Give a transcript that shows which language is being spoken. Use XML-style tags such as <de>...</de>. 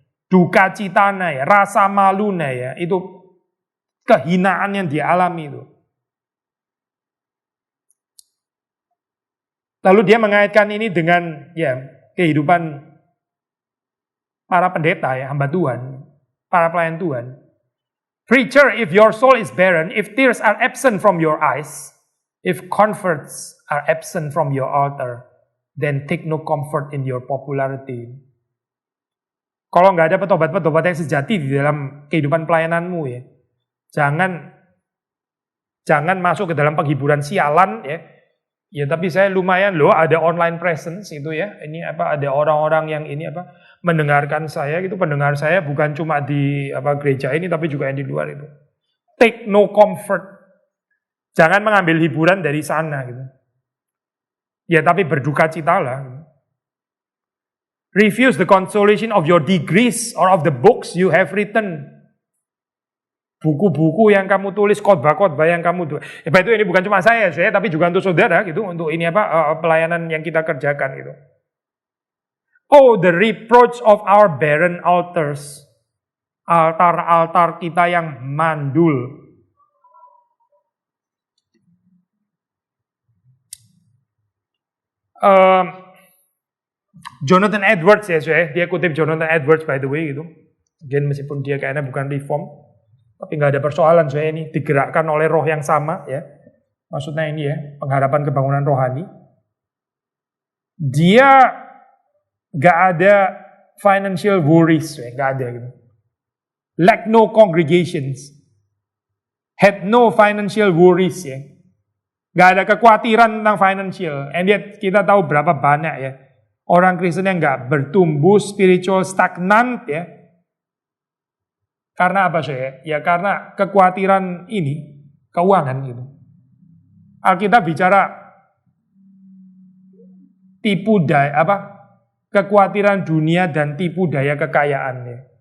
<id>Duka citanya ya, rasa malunya ya, itu kehinaan yang dialami itu. Lalu dia mengaitkan ini dengan ya kehidupan para pendeta ya, hamba Tuhan, para pelayan Tuhan.</id> <en>Preacher, if your soul is barren, if tears are absent from your eyes, if comforts are absent from your altar, then take no comfort in your popularity.</en> <id>Kalau nggak ada petobat-petobat yang sejati di dalam kehidupan pelayananmu ya, jangan masuk ke dalam penghiburan sialan ya. Ya tapi saya lumayan loh ada</id> <en>online presence</en> <id>itu ya. Ini apa ada orang-orang yang ini apa mendengarkan saya gitu, pendengar saya bukan cuma di apa gereja ini tapi juga yang di luar itu.</id> <en>Take no comfort.</en> <id>Jangan mengambil hiburan dari sana gitu. Ya tapi berduka citalah.</id> <en>Refuse the consolation of your degrees or of the books you have written.</en> <id>Buku-buku yang kamu tulis, khotbah-khotbah yang kamu tulis. Ya, itu ini bukan cuma saya, tapi juga untuk saudara gitu, untuk ini apa pelayanan yang kita kerjakan gitu.</id> <en>Oh, the reproach of our barren altars.</en> <id>Altar-altar kita yang mandul. Jonathan Edwards ya, dia kutip Jonathan Edwards</id> <en>by the way</en> <id>gitu.</id> <en>Again,</en> <id>meskipun dia kayaknya bukan reform. Tapi nggak ada persoalan, saya ini digerakkan oleh roh yang sama ya. Maksudnya ini ya, pengharapan kebangunan rohani. Dia nggak ada</id> <en>financial worries,</en> <id>ya, nggak ada gitu.</id> <en>Lack no congregations, had no financial worries ya.</en> <id>Nggak ada kekhawatiran tentang financial.</id> <en>And yet</en> <id>kita tahu berapa banyak ya orang Kristen yang nggak bertumbuh spiritual stagnan ya. Karena apa saya? Ya karena kekhawatiran ini, keuangan gitu. Alkitab bicara tipu daya kekhawatiran dunia dan tipu daya kekayaannya.</id>